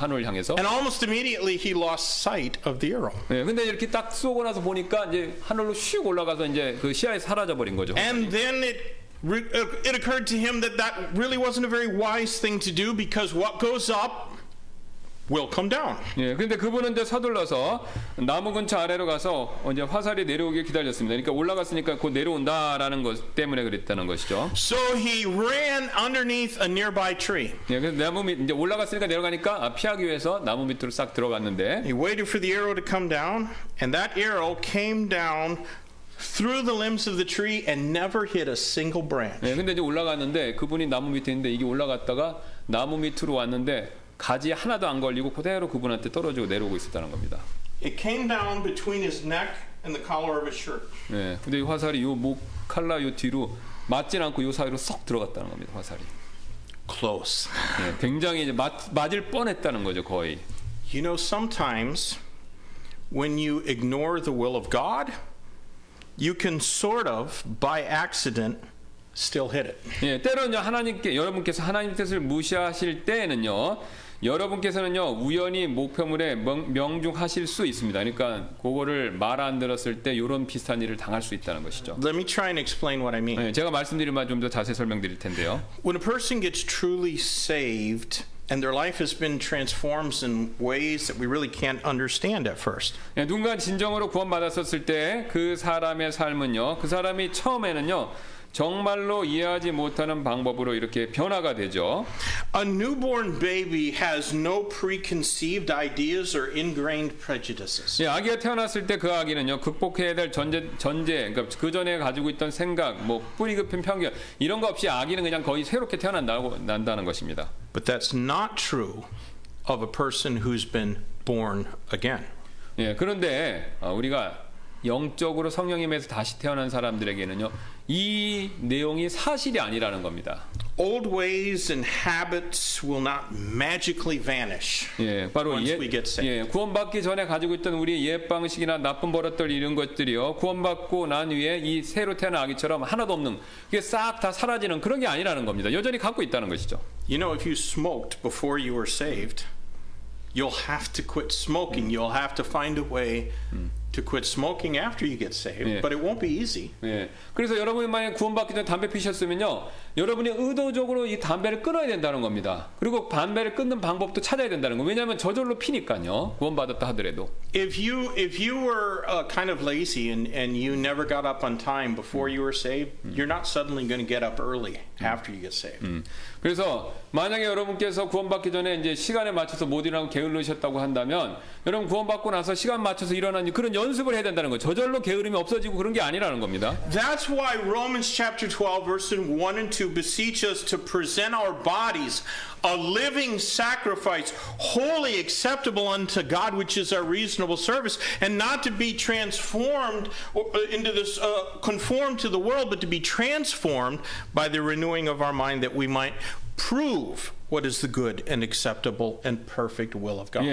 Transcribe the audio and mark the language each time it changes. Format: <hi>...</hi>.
<ko>하늘 향해서.</ko> <en>And almost immediately he lost sight of the arrow.</en> <ko>예, 근데 이렇게 딱 쏘고 나서 보니까 이제 하늘로 슉 올라가서 이제 그 시야에서 사라져 버린 거죠.</ko> <en>And then it occurred to him that really wasn't a very wise thing to do because what goes up will come down.</en> <ko>예, 그런데 그분은 이제 서둘러서 나무 근처 아래로 가서 이제 화살이 내려오길 기다렸습니다. 그러니까 올라갔으니까 곧 내려온다라는 것 때문에 그랬다는 것이죠.</ko> <en>So he ran underneath a nearby tree.</en> <ko>예, 그래서 나무 밑 이제 올라갔으니까 내려가니까 피하기 위해서 나무 밑으로 싹 들어갔는데.</ko> <en>He waited for the arrow to come down, and that arrow came down through the limbs of the tree and never hit a single branch.</en> <ko>예, 근데 이제 올라갔는데 그분이 나무 밑에 있는데 이게 올라갔다가 나무 밑으로 왔는데 가지 하나도 안 걸리고 그대로 그분한테 떨어지고 내려오고 있었다는 겁니다.</ko> <en>It came down between his neck and the collar of his shirt.</en> <ko>예, 근데 이 화살이 요 목 칼라 요 뒤로 맞진 않고 요 사이로 쏙 들어갔다는 겁니다. 화살이.</ko> <en>Close.</en> <ko>예, 굉장히 이제 맞을 뻔했다는 거죠, 거의.</ko> <en>You know, sometimes when you ignore the will of God, you can sort of, by accident, still hit it.</en> <ko>예, 때로는요 여러분께서 하나님 뜻을 무시하실 때에는요 여러분께서는요 우연히 목표물에 명중하실 수 있습니다. 그러니까 그거를 말 안 들었을 때 이런 비슷한 일을 당할 수 있다는 것이죠.</ko> <en>Let me try and explain what I mean.</en> <ko>예, 제가 말씀드리면 좀 더 자세히 설명드릴 텐데요.</ko> <en>When a person gets truly saved and their life has been transformed in ways that we really can't understand at first.</en> <ko>예, 누군가 진정으로 구원받았었을 때 그 사람의 삶은요 그 사람이 처음에는요 정말로 이해하지 못하는 방법으로 이렇게 변화가 되죠.</ko> <en>A newborn baby has no preconceived ideas or ingrained prejudices.</en> <ko>예, 아기가 태어났을 때 그 아기는요 극복해야 될 전제 그러니까 그 전에 가지고 있던 생각, 뭐 뿌리 깊은 편견 이런 거 없이 아기는 그냥 거의 새롭게 태어난다는 것입니다.</ko> <en>But that's not true of a person who's been born again.</en> <ko>예, 그런데 우리가 영적으로 성령에 의해서 다시 태어난 사람들에게는요 이 내용이 사실이 아니라는 겁니다.</ko> <en>Old ways and habits will not magically vanish</en> <ko>예, 바로</ko> <en>once we get saved.</en> <ko>구원받기 전에 가지고 있던 우리의 옛 방식이나 나쁜 버릇들 이런 것들이요 구원받고 난 후에 이 새로 태어난 아기처럼 하나도 없는 그게 싹 다 사라지는 그런 게 아니라는 겁니다. 여전히 갖고 있다는 것이죠.</ko> <en>You know, if you smoked before you were saved, you'll have to quit smoking. You'll have to find a way to quit smoking after you get saved, Yeah. but it won't be easy.</en> <ko>예, 그래서 여러분이 만약 구원받기 전에 담배 피셨으면요, 여러분이 의도적으로 이 담배를 끊어야 된다는 겁니다. 그리고 담배를 끊는 방법도 찾아야 된다는 거. 왜냐하면 저절로 피니까요. 구원받았다 하더라도.</ko> <en>If you were kind of lazy and you never got up on time before you were saved, you're not suddenly going to get up early after you get saved.</en> <ko>그래서 만약에 여러분께서 구원받기 전에 이제 시간에 맞춰서 못 일어나고 게을르셨다고 한다면 여러분 구원받고 나서 시간 맞춰서 일어나는 그런 연습을 해야 된다는 거예요. 저절로 게으름이 없어지고 그런 게 아니라는 겁니다.</ko> <en>That's why Romans chapter 12 verses 1 and 2 beseech us to present our bodies a living sacrifice, wholly acceptable unto God, which is our reasonable service, and not to be transformed into this, conformed to the world, but to be transformed by the renewing of our mind, that we might prove what is the good and acceptable and perfect will of God.</en>